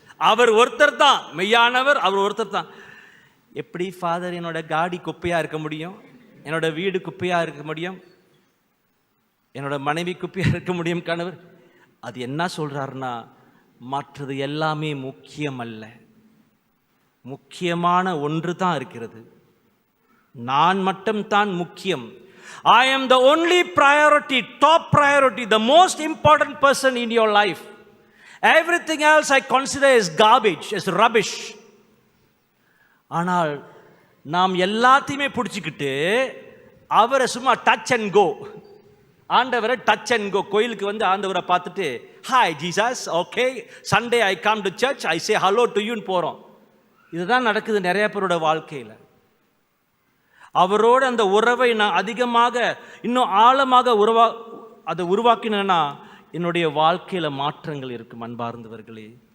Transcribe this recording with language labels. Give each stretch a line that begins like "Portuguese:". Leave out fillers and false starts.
Tamil: அவர் ஒருத்தர் தான் மெய்யானவர், அவர் ஒருத்தர் தான். எப்படி ஃபாதர் என்னோட காடி குப்பையா இருக்க முடியும், என்னோட வீடு குப்பையா இருக்க முடியும், என்னோட மனைவி குப்பையா இருக்க முடியும் கணவர்? அது என்ன சொல்றாருன்னா, மற்றது எல்லாமே முக்கியம் அல்ல, முக்கியமான ஒன்று தான் இருக்கிறது. நான் மட்டும்தான் முக்கியம்.
English: I am the only priority, top priority, the most important person in your life. Everything else I consider as garbage, as rubbish.
Tamil: ஆனால் நாம் எல்லாத்தையுமே பிடிச்சிக்கிட்டு அவரை சும்மா டச் அண்ட் கோ, ஆண்டவரை டச் அண்ட் கோ, கோயிலுக்கு வந்து ஆண்டவரை பார்த்துட்டு
English: hi Jesus, okay Sunday I come to church, I say hello to யூன்னு
Tamil: போகிறோம். இதுதான் நடக்குது நிறைய பேரோட வாழ்க்கையில். அவரோடு அந்த உறவை நான் அதிகமாக இன்னும் ஆழமாக அதை உருவாக்கினேன்னா என்னுடைய வாழ்க்கையில் மாற்றங்கள் இருக்கும் அன்பார்ந்தவர்களே.